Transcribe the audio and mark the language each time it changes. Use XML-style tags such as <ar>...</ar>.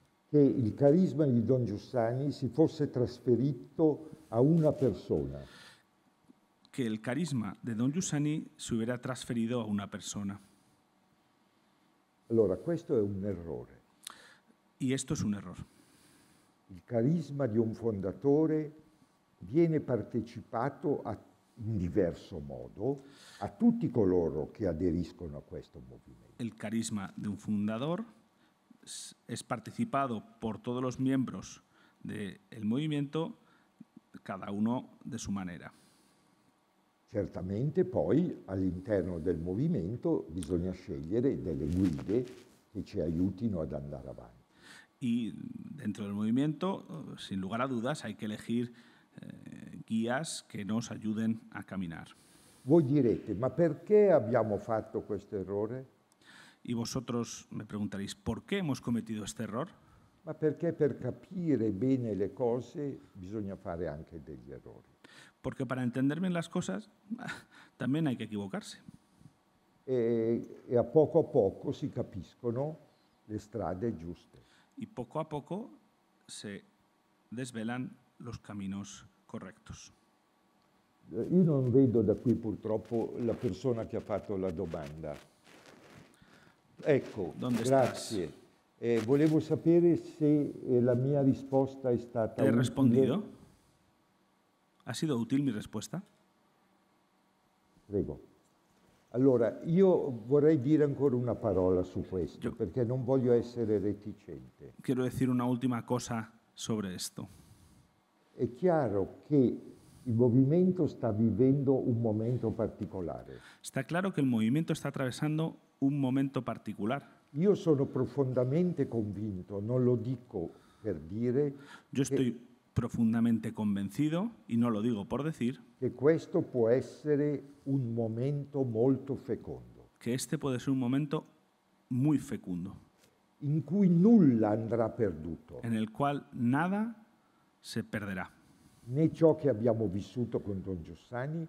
<it>che il carisma di Don Giussani si fosse trasferito a una persona.</it> <es>que el carisma de Don Giussani se hubiera transferido a una persona.</es> <it>Allora, questo è un errore.</it> <es>Y esto es un error.</es> <it>Il carisma di un fondatore viene partecipato in diverso modo a tutti coloro che aderiscono a questo movimento.</it> <es>El carisma de un fundador es participado por todos los miembros del movimiento, cada uno de su manera.</es> <it>Certamente poi all'interno del movimento bisogna scegliere delle guide che ci aiutino ad andare avanti.</it> <es>Y dentro del movimiento, sin lugar a dudas, hay que elegir guías que nos ayuden a caminar.</es> <it>Voi direte, ma perché abbiamo fatto questo errore?</it> <es>Y vosotros me preguntaréis, ¿por qué hemos cometido este error?</es> <it>Ma perché per capire bene le cose bisogna fare anche degli errori.</it> <es>Porque para entender bien las cosas también hay que equivocarse.</es> <it>E a poco si capiscono le strade giuste.</it> <es>Y poco a poco se desvelan los caminos correctos.</es> <it>Io non vedo da qui purtroppo la persona che ha fatto la domanda. Ecco,</it> <es>¿Dónde</es> <it>grazie. Volevo sapere se la mia risposta è stata</it> <es>¿Te he</es> <it>utile.</it> <es>respondido? ¿Ha sido útil mi respuesta?</es> <it>Prego. Allora, io vorrei dire ancora una parola su questo, perché non voglio essere reticente.</it> <es>Quiero decir una última cosa sobre esto.</es> <it>È chiaro che il movimento sta vivendo un momento particolare.</it> <es>Está claro que el movimiento está atravesando un momento particular.</es> <it>Io sono profondamente convinto, non lo dico per dire,</it> <es>Yo estoy profundamente convencido, y no lo digo por decir,</es> <it>che questo può essere un momento molto fecondo,</it> <es>que este puede ser un momento muy fecundo,</es> <it>in cui nulla andrà perduto,</it> <es>en el cual nada se perderá.</es> <it>né ciò che abbiamo vissuto con Don Giussani,</it>